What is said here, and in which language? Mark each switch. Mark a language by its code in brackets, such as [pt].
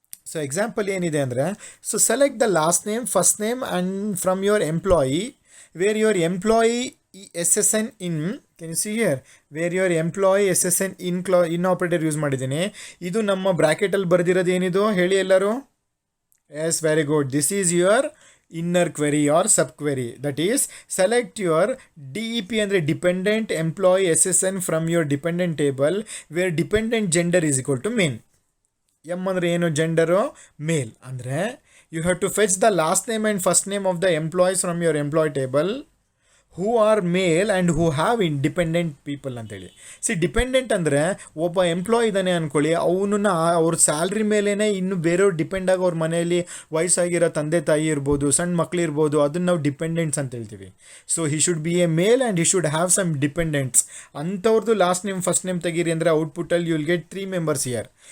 [en] So example ಏನಿದೆ ಅಂದರೆ, so select the last name, first name and from your employee where your employee SSN in. Can you see here, where your employee SSN in operator [kn] use ಮಾಡಿದ್ದೀನಿ. ಇದು ನಮ್ಮ ಬ್ರ್ಯಾಕೆಟಲ್ಲಿ ಬರೆದಿರೋದು ಏನಿದು ಹೇಳಿ ಎಲ್ಲರೂ? [en] Yes, very good. This is your inner query or subquery. That is, select your DEP ಅಂದರೆ dependent employee SSN from your dependent table where dependent gender is equal to male. M [kn] ಅಂದರೆ ಏನು? Gender ಮೇಲ್. [en] ಅಂದರೆ you have to fetch the last name and first name of the employees from your employee table who are male and who have independent people ಅಂತೇಳಿ. [kn] C, dependent ಅಂದರೆ ಒಬ್ಬ employee ಇದ್ದಾನೆ ಅಂದ್ಕೊಳ್ಳಿ, ಅವನನ್ನು ಅವ್ರ ಸ್ಯಾಲ್ರಿ ಮೇಲೇ ಇನ್ನು ಬೇರೆಯವ್ರು ಡಿಪೆಂಡ್ ಆಗಿ ಅವ್ರ ಮನೆಯಲ್ಲಿ ವಯಸ್ಸಾಗಿರೋ ತಂದೆ ತಾಯಿ ಇರ್ಬೋದು, ಸಣ್ಣ ಮಕ್ಳು ಇರ್ಬೋದು, ಅದನ್ನು ನಾವು ಡಿಪೆಂಡೆಂಟ್ಸ್ ಅಂತ ಹೇಳ್ತೀವಿ. [en] So he should be a male and he should have some dependents. [kn] ಅಂಥವ್ರದ್ದು last name first name ತೆಗೀರಿ ಅಂದರೆ ಔಟ್ಪುಟ್ಟಲ್ಲಿ [en] You will get 3 members here.